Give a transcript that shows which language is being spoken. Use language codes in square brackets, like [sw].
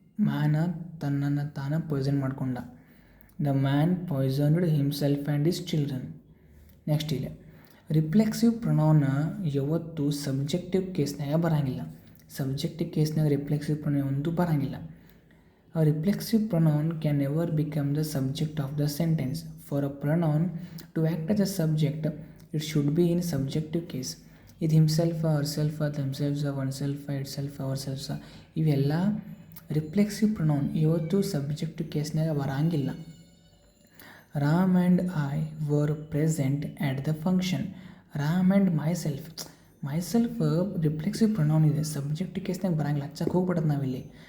[kn] ಮ್ಯಾನ ತನ್ನನ್ನು ತಾನು ಪಾಯ್ಸನ್ ಮಾಡ್ಕೊಂಡ. [en] The man poisoned himself and his children. Next [kn] ಇಲ್ಲಿ ರಿಫ್ಲೆಕ್ಸಿವ್ ಪ್ರೊನೌನ್ ಯಾವತ್ತು ಸಬ್ಜೆಕ್ಟಿವ್ ಕೇಸ್ನಾಗ ಬರೋಂಗಿಲ್ಲ. ಸಬ್ಜೆಕ್ಟಿವ್ ಕೇಸ್ನಾಗ ರಿಫ್ಲೆಕ್ಸಿವ್ ಪ್ರೊನೌನ್ ಒಂದು ಬರೋಂಗಿಲ್ಲ. [en] A reflexive pronoun can never become the subject of the sentence. For a pronoun to act as a subject, it should be in subjective case. [kn] ಇದು himself, herself, themselves, oneself, itself, ourselves ಇವೆಲ್ಲ reflexive pronoun ಇವತ್ತು subjective ಕೇಸ್ನಾಗ ಬರೋಂಗಿಲ್ಲ. [en] Ram and I were present at the function. Ram and myself [kn] reflexive pronoun ಇದೆ, subjective ಕೇಸ್ನಾಗ ಬರೋಂಗಿಲ್ಲ. ಹಚ್ಚಕ್ಕೆ ಹೋಗ್ಬಿಡೋದು ನಾವಿಲ್ಲಿ.